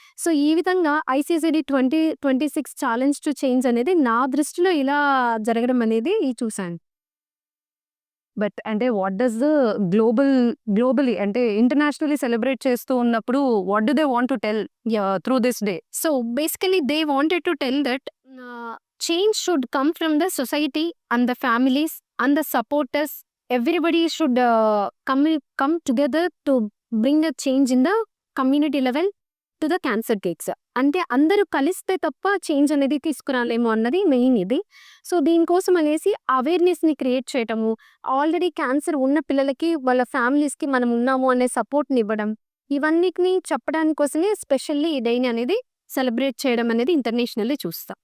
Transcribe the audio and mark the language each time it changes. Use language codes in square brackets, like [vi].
[te] So, ఈ విధంగా ఐసీసీడీ 2026 challenge to change అనేది నా దృష్టిలో ఇలా జరగడం అనేది చూసాను. [en] but అంటే what does the globally అంటే internationally celebrate [te] చేస్తూ ఉన్నప్పుడు [en] What do they want to tell through this day? So basically, they wanted to tell that change should come from the society and the families and the supporters. Everybody should come together to bring a change in the community level to the cancer cakes. [te] అంటే అందరూ కలిస్తే తప్ప change అనేది తీసుకురాలేము అన్నది main ఇది. So, దీనికోసం అనేసి అవేర్‌నెస్‌ని create చేయటము, ఆల్రెడీ క్యాన్సర్ ఉన్న పిల్లలకి వాళ్ళ ఫ్యామిలీస్‌కి మనం ఉన్నాము అనే సపోర్ట్‌ని ఇవ్వడం, ఇవన్నిటిని చెప్పడానికి కోసమే స్పెషల్లీ ఈ డేని అనేది సెలబ్రేట్ చేయడం అనేది ఇంటర్నేషనల్లీ చూస్తాం.